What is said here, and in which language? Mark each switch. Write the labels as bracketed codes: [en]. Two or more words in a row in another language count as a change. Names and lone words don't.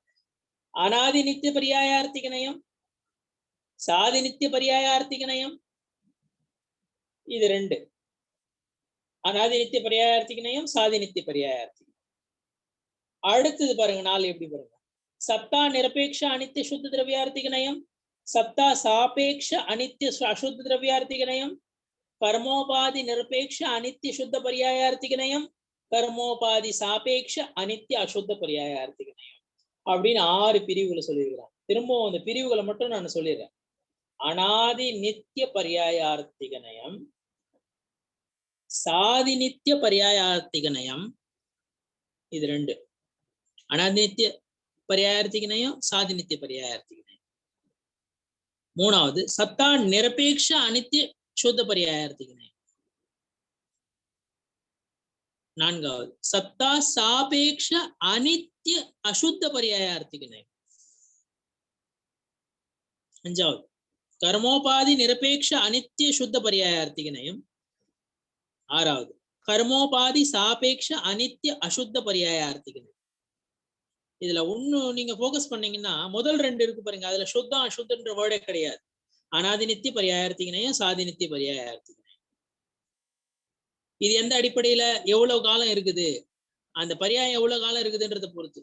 [ta] அனாதி நித்திய பரியாயார்த்திக நயம், சாதி நித்திய பரியாயார்த்திக நயம், இது 2. அனாதி நித்திய பரியாயார்த்திக நயம், சாதி நித்திய பரியாயார்த்திக. அடுத்தது பாருங்க 4 எப்படி பாருங்க. சத்தா நிரபேட்ச அனித்திய சுத்த திரவியார்த்திக நயம், சத்தா சாபேட்ச அனித்திய அசுத்த திரவியார்த்திக நயம், கர்மோபாதி நிரபேட்ச அனித்திய சுத்த பர்யாயார்த்திக நயம் கர்மோபாதி சாபேட்ச அனித்திய அசுத்த பர்யாயார்த்திக நயம் அப்படின்னு 6 பிரிவுகளை சொல்லியிருக்கிறான். திரும்பவும் அந்த பிரிவுகளை மட்டும் நான் சொல்லிடுறேன். அனாதி நித்திய பர்யாயார்த்திக நயம், சாதி நித்திய பர்யாயார்த்திக நயம், இது 2. அனாதி நித்திய பர்யாயார்த்திக நயம், சாதி நித்திய பர்யாயார்த்திக நயம். 3வது சத்தா நிரபேட்ச அனித்திய சுத்த பர்யாயார்த்திக நயம். 4வது சத்தா சாபேட்ச அனித்திய அசுத்த பர்யாயார்த்திக நயம். 5வது கர்மோபாதி நிரபேட்ச அனித்திய சுத்த பர்யாயார்த்திக நயம். 6வது கர்மோபாதி சாபேட்ச அனித்திய அசுத்த பர்யாயார்த்திக நயம். இதுல ஒண்ணு நீங்க ஃபோக்கஸ் பண்ணீங்கன்னா, முதல் 2 இருக்கு பாருங்க, அதுல சுத்தம் அசுத்தன்ற வேர்டே கிடையாது. அனாதி நித்திய பர்யாயார்த்திக நயம், சாதி நித்திய பர்யாயார்த்திக நயம். இது எந்த அடிப்படையில எவ்வளவு காலம் இருக்குது, அந்த பர்யாயம் எவ்வளவு காலம் இருக்குதுன்றதை பொறுத்து.